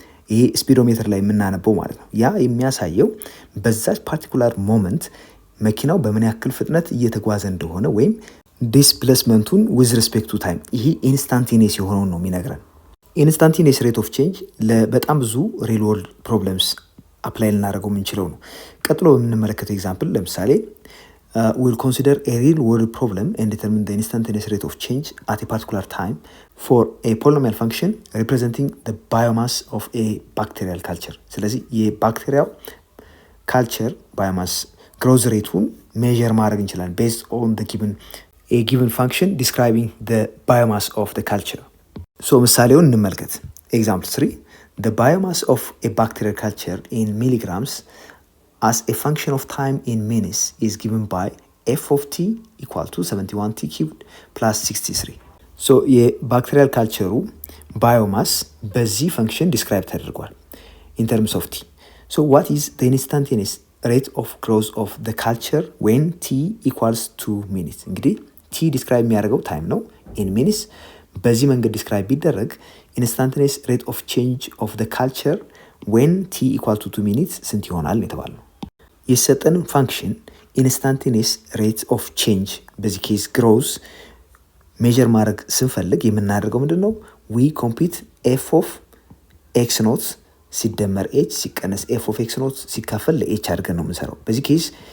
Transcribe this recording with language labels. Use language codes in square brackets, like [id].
[am] ይሄ ስፒዶሜትር ላይ የምናነበው ማለት ነው። ያ የሚያሳየው በዛች ፓርቲኩላር ሞመንት መኪናው በምን ያክል ፍጥነት እየተጓዘ እንደሆነ ወይም ዲስፕሌስመንቱን ዊዝ ሪስፔክት ቱ ታይም። ይሄ ኢንስታንቲኒየስ የሆነውን ነው የሚነግረን። ኢንስታንቲኒየስ ሬት ኦፍ ቼንጅ ለበጣም ብዙ ሪል ወርልድ ፕሮብለምስ አፕላይ ልናደርገው የምንችለው ነው። ቀጥሎ በምንመለከተው ኤግዛምፕል ለምሳሌ [en] we'll consider a real world problem and determine the instantaneous rate of change at a particular time for a polynomial function representing the biomass of a bacterial culture. [am] ስለዚህ የባክቴሪያው ካልቸር ባዮማስ ግሮዝ ሬቱን ሜዥር ማድረግ እንችላለን [en] based on the given function describing the biomass of the culture. [am] So ምሳሌውን እንመልከት. [en] Example 3. The biomass of a bacterial culture in milligrams as a function of time in minutes is given by f of t equal to 71t cubed plus 63. [am] So የባክቴሪያል ካልቸሩ ባዮማስ በዚህ ፈንክሽን ዲስክራይብ ተደርጓል [en] in terms of t. So what is the instantaneous rate of growth of the culture when t equals to minutes? [am] እንግዲህ t ዲስክራይብ የሚያደርገው ታይም ነው [en] in minutes። [am] በዚህ መንገድ ዲስክራይብ ቢደረግ [en] instantaneous rate of change of the culture when t equal to 2 minutes [am] ስንት ይሆናል የተባለው? የሰጠን ፋንክሽን ኢንስታንቴኒየስ ሬት ኦፍ ቼንጅ በዚህ ኬስ ግሮዝ ሜዥር ማድረግ ስንፈልግ የምናደርገው ምንድን ነው? [en] ዊ ኮምፒት ኤፍ ኦፍ ኤክስ ኖት [am] ሲደመር ኤች ሲቀነስ ኤፍ ኦፍ ኤክስ ኖት ሲካፈል ለኤች አድርገን ነው የምንሰራው። በዚህ ኬስ